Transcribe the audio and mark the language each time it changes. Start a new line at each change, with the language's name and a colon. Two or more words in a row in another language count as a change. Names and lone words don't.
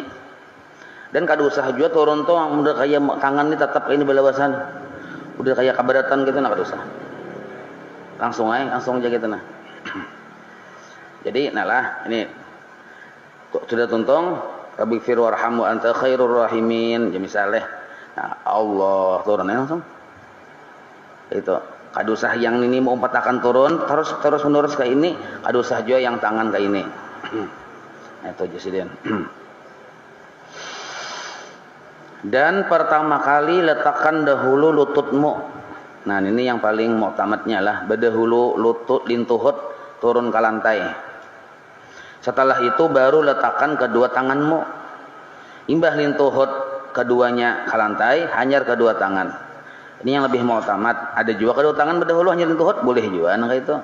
Banjar: Dan kada usah juga turun tuh udah kayak tangan ini tetap ini balawasan. Udah kayak kabaratan gitu nah kada usah. Langsung aja gitu nah. Jadi nah lah ini sudah tuntung
Arabic: رب اغفر وارحم وأنت خير الراحمين.
Banjar: Ya misalnya nah, Allah turun langsung. Itu kada usah yang ini mau akan turun terus menerus kayak ini, kada usah juga yang tangan kayak ini. Nah, itu aja sih dia.
Indonesian: Dan pertama kali letakkan dahulu lututmu.
Banjar: Nah ini yang paling muktamadnya lah. Berdahulu lutut lintuhut turun ke lantai.
Indonesian: Setelah itu baru letakkan kedua tanganmu.
Banjar: Imbah lintuhut keduanya ke lantai, hanyar kedua tangan. Ini yang lebih muktamad. Ada juga kedua tangan berdahulu hanyar lintuhut, boleh juga nah itu.